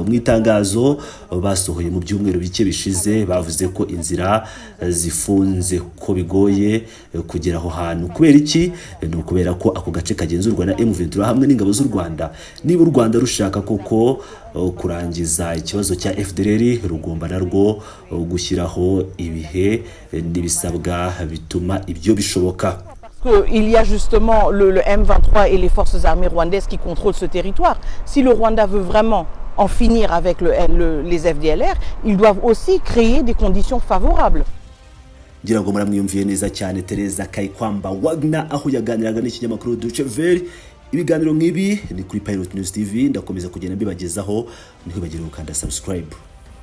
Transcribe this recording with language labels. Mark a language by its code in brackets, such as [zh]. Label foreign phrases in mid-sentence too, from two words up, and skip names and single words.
[rw] Mu itangazo basohoye mu byumweru bike bishize bavuze ko inzira zifunze, ko bigoye kugera aho hantu. Kubera iki? Ni ukubera ko ako gace kagenzurwa na M23 hamwe n'ingabo z'u Rwanda. Niba u Rwanda rushaka koko kurangiza ikibazo cya FDLR, rugomba narwo gushyiraho ibihe n'ibisabwa bituma ibyo bishoboka. [fr] Il y a justement le M23 et les forces armées rwandaises qui contrôlent ce territoire. Si le Rwanda veut vraiment en finir avec les FDLR, ils doivent aussi créer des conditions favorables. [rw] Ngira ngo muramwiyumviye neza cyane Tereza Kayikwamba Wagner aho yaganiraga n'ikinyamakuru Deutsche Welle. Ibiganiro nk'ibi ni kuri Pilot News TV, ndakomeza kugenda mbibagezaho. Ntibagire gukanda subscribe.